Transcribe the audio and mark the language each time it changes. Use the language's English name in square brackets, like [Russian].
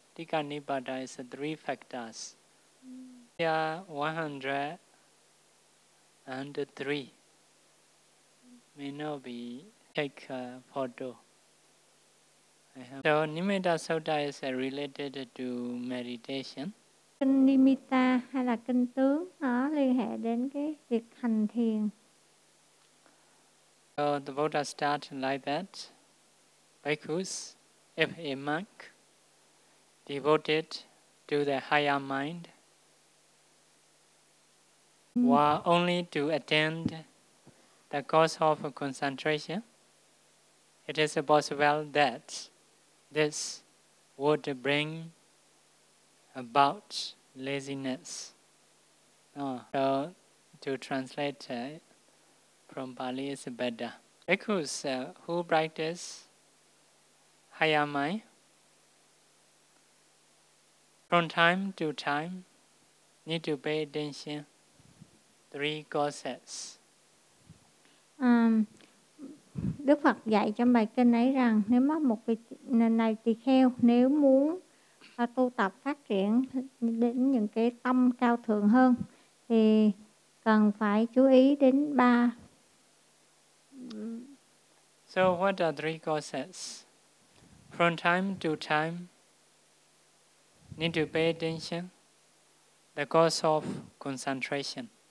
[English] Tika Nipada is three factors. There are 103. May not be take a photo. So Nimitta Sutta is related to meditation. [Vietnamese] Kinh Nimitta hay là kinh tướng nó liên hệ đến cái việc hành thiền. [English] So the Buddha start like that. Bhikkhus, if a monk devoted to the higher mind, were only to attend the course of concentration, it is possible that this would bring about laziness. So to translate from Pali is better. Bhikkhus who practice higher mind, from time to time need to pay attention three causes. [Vietnamese] Đức Phật dạy trong bài kinh ấy rằng nếu mà một vị này tỳ kheo nếu muốn tu tập phát triển đến những cái tâm cao thượng hơn thì cần phải chú ý đến ba. [English] So what are three causes? From time to time need to pay attention the cause of concentration.